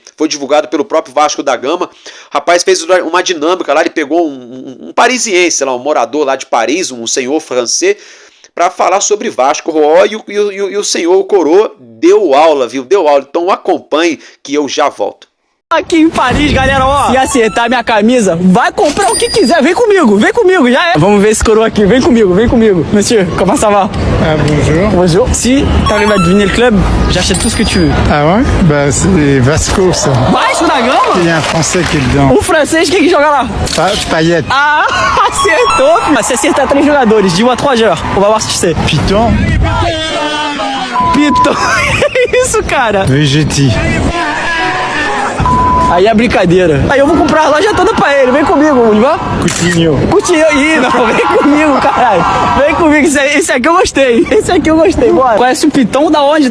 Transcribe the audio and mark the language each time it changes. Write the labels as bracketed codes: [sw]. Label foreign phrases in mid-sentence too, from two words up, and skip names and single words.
[pt] Foi divulgado pelo próprio Vasco da Gama. O rapaz fez uma dinâmica lá, ele pegou um parisiense, lá, um morador lá de Paris, um senhor francês, para falar sobre Vasco. E o senhor, o coroa, deu aula, viu? Deu aula. Então acompanhe que eu já volto. Aqui em Paris, galera, ó, se acertar minha camisa, vai comprar o que quiser, vem comigo, já é. Vamos ver esse coroa aqui, vem comigo. [fr] Monsieur, comment ça va? Ah, bonjour. Bonjour. Si t'arrives à deviner le club, j'achète tout ce que tu veux. Ah ouais? Bah c'est Vasco, ça. Vasco da Gama? Il y a un Français qui est dedans. [pt] Um francês, quem que joga lá? Payet. Ah, acertou, filho. Se acertar 3 jogadores, [fr] de 1 a 3 heures, on va voir se tu sais. [pt] Python. Piton, que isso, cara? Vegetti. Aí é brincadeira. Aí eu vou comprar a loja toda pra ele. Vem comigo, Olivar. Coutinho. Ih, não, vem comigo, caralho. Vem comigo, esse aqui eu gostei. Bora. Conhece o Piton da onde?